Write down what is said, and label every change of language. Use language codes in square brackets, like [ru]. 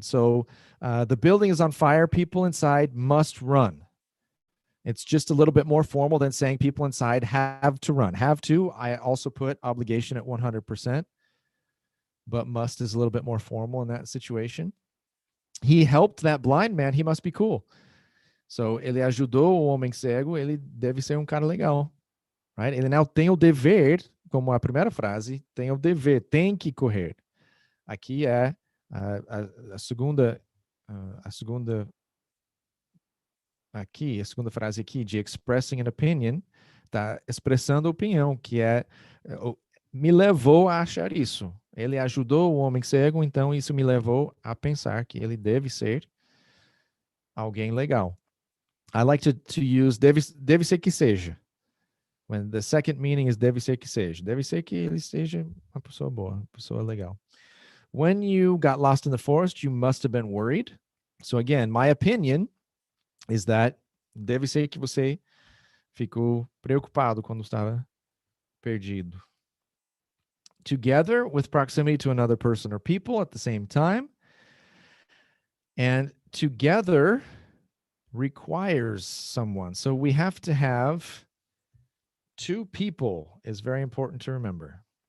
[en] So the building is on fire, people inside must run. It's just a little bit more formal than saying people inside have to run. Have to, I also put obligation at 100%, but must is a little bit more formal in that situation. He helped that blind man, he must be cool. [pt] So ele ajudou o homem cego, ele deve ser cara legal. Right? Ele não tem o dever, como a primeira frase, tem o dever, tem que correr. Aqui é a segunda frase aqui de [en] expressing an opinion, [pt] tá expressando opinião, que é me levou a achar isso. Ele ajudou o homem cego, então isso me levou a pensar que ele deve ser alguém legal. [en] I like to use [pt] deve ser que seja. [en] When the second meaning is deve ser que seja. [pt] Deve ser que ele seja uma pessoa boa, uma pessoa legal. [en] When you got lost in the forest, you must have been worried. So again, my opinion is that [pt] deve ser que você ficou preocupado quando estava perdido. [en] Together with proximity to another person or people at the same time. And together requires someone. So we have to have two people is very important to remember.